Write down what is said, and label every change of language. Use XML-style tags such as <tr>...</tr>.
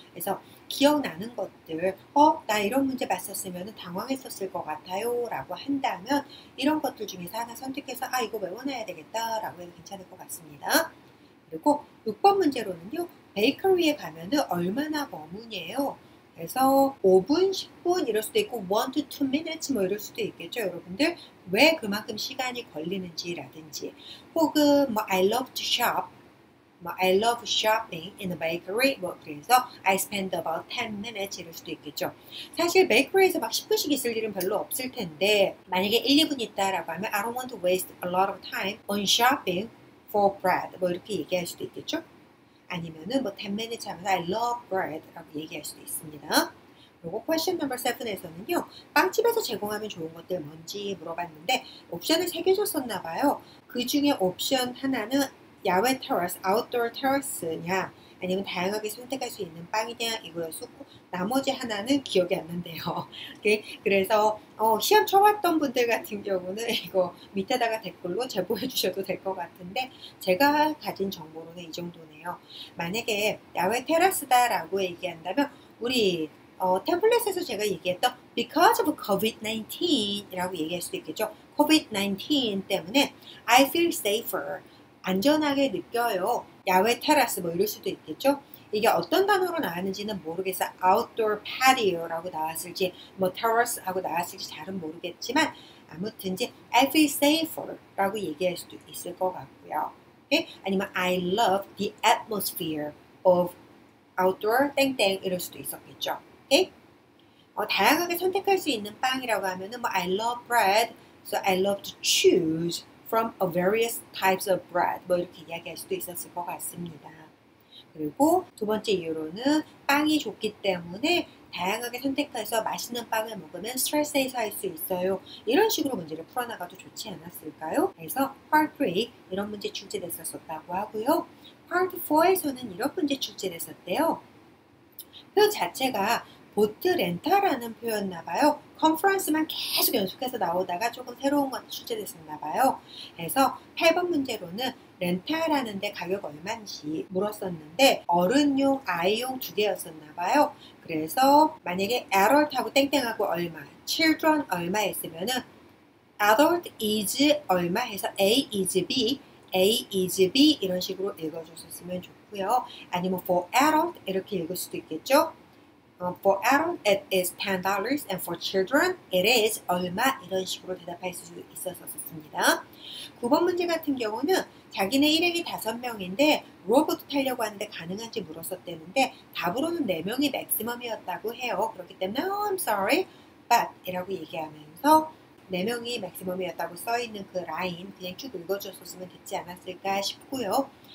<ko>그래서 기억나는 것들 나 이런 문제 봤었으면 당황했었을 것 같아요 라고 한다면 이런 것들 중에서 하나 선택해서 이거 외워놔야 되겠다 라고 해도 괜찮을 것 같습니다. 그리고 6번 문제로는요. 베이커리에 가면은 얼마나 머무냐요. 그래서 5분, 10분 이럴 수도 있고 1 to 2 minutes 뭐 이럴 수도 있겠죠. 여러분들 왜 그만큼 시간이 걸리는지라든지 혹은 뭐</ko> <en>I love to shop I love shopping in a bakery.</en> <ko>그래서</ko> <en>I spend about 10 minutes</en> <ko>이럴 수도 있겠죠. 사실 베이커리에서 막 10분씩 있을 일은 별로 없을 텐데 만약에 1, 2분 있다라고 하면</ko> <en>I don't want to waste a lot of time on shopping for bread.</en> <ko>이렇게 얘기할 수도 있겠죠. 아니면은 뭐 10 minutes 하면서 I love bread라고 얘기할 수도 있습니다. 그리고 question number 7에서는요. 빵집에서 제공하면 좋은 것들 뭔지 물어봤는데 옵션을 3개 줬었나 봐요. 그 중에 옵션 하나는 야외 테라스, 아웃도어 테라스냐 아니면 다양하게 선택할 수 있는 빵이냐 이거였었고 나머지 하나는 기억이 안 난대요. 그래서 시험 쳐봤던 분들 같은 경우는 이거 밑에다가 댓글로 제보해 주셔도 될 것 같은데 제가 가진 정보로는 이 정도네요. 만약에 야외 테라스다라고 얘기한다면 우리 템플릿에서 제가 얘기했던 because of COVID-19 이라고 얘기할 수도 있겠죠.</ko> <en>COVID-19 때문에 I feel safer.</en> <ko>안전하게 느껴요. 야외 테라스 뭐 이럴 수도 있겠죠. 이게 어떤 단어로 나왔는지는 모르겠어. outdoor patio라고 나왔을지 뭐 terrace하고 나왔을지 잘은 모르겠지만 아무튼지</ko> <en>I feel safer</en> <ko>라고 얘기할 수도 있을 것 같고요. 오케이?</ko> <en>아니면 I love the atmosphere of outdoor 땡땡</en> <ko>이럴 수도 있었겠죠. 오케이?</ko> <en>다양하게 선택할 수 있는 빵이라고 하면은 뭐 I love bread, so I love to choose from a various types of bread</en> <ko>뭐 이렇게 이야기할 수도 있었을 것 같습니다. 그리고 두 번째 이유로는 빵이 좋기 때문에 다양하게 선택해서 맛있는 빵을 먹으면 스트레스 해소할 수 있어요. 이런 식으로 문제를 풀어나가도 좋지 않았을까요? 그래서 Part 3 이런 문제 출제됐었다고 하고요. Part 4에서는 이런 문제 출제됐었대요. 표현 자체가 보트 렌탈하는 표현나봐요. 컨퍼런스만 계속 연속해서 나오다가 조금 새로운 건 출제됐었나봐요. 그래서 8번 문제로는 렌탈하는데 가격 얼마인지 물었었는데 어른용, 아이용 두 개였었나봐요. 그래서 만약에 adult하고 땡땡하고 얼마, children 얼마 했으면은 adult is 얼마 해서 A is B, A is B 이런 식으로 읽어줬었으면 좋고요. 아니면 for adult 이렇게 읽을 수도 있겠죠.</ko> <en>For adult it is $10 and for children it is 얼마</en> <ko>이런 식으로 대답할 수 있었습니다. 9번 문제 같은 경우는 자기네 일행이 5명인데 로봇 타려고 하는데 가능한지 물었었대는데 답으로는 4명이 맥시멈이었다고 해요. 그렇기 때문에</ko> <en>I'm sorry but</en> <ko>이라고 얘기하면서 4명이 맥시멈이었다고 써있는 그 라인 그냥 쭉 읽어줬었으면 됐지 않았을까 싶고요.</ko>